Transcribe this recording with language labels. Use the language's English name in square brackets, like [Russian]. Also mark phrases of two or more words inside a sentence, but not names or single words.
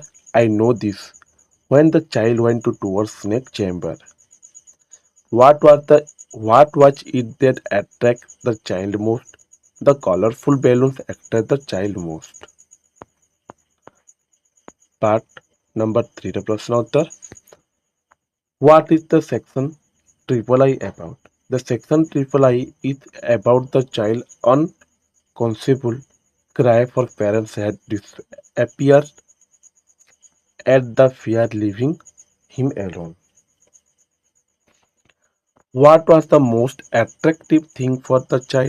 [English] I know this. When the child went towards snake chamber, what was it that attracted the child most? The colorful balloons attracted the child most. Part number 3 [Odia] ର ପ୍ରଶ୍ନ ଉତ୍ତର। [English] What is the section triple I about? The section triple I is about the child unconceivable cry for parents had disappeared at the fear leaving him alone. What was the most attractive thing for the child?